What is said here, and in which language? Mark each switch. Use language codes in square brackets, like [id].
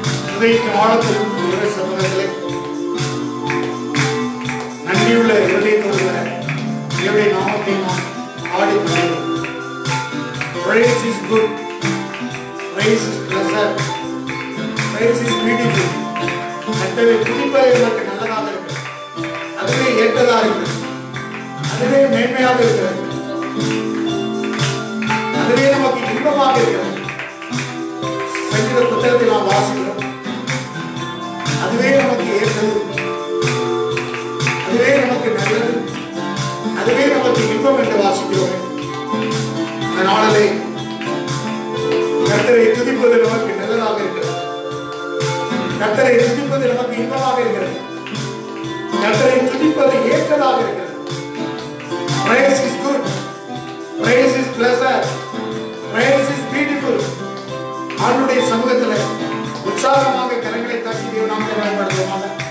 [ta] இருதயத்தின் ஆழத்தில் இருக்கிற சமூகத்திலே நன்றியுள்ள இருதயத்தோடு தேவனுடைய நாமத்தை நாம் ஆடிக்கொள்கிறோம். [en] Praise is good, praise is pleasant, praise is beautiful. [ta] கர்த்தரை துதிப்பது நமக்கு நல்லதாக இருக்கிறது, அதுவே ஏற்றதாக இருக்கிறது, அதுவே மேன்மையாக இருக்கிறது, அதுவே நமக்கு இன்பமாக இருக்கிறது. சங்கீத புத்தகத்தை நாம் வாசிக்கிறோம், அதுவே நமக்கு ஏற்றது, அதுவே நமக்கு நல்லது, அதுவே நமக்கு இன்பம் என்று வாசிக்கிறோம். அதனாலே கர்த்தரை துதிப்பது நமக்கு நல்லதாக இருக்கிறது, கர்த்தரை துதிப்பது நமக்கு இன்பமாக இருக்கிறது, கர்த்தரை துதிப்பது ஏற்றதாக இருக்கிறது. [en] Praise is good, praise is pleasant, praise is beautiful. [ta] ஆண்டவருடைய சமூகத்தில் உற்சாகமாக கரங்களை தட்டி தேவ நாமத்தை பயன்படுத்துவோமாக.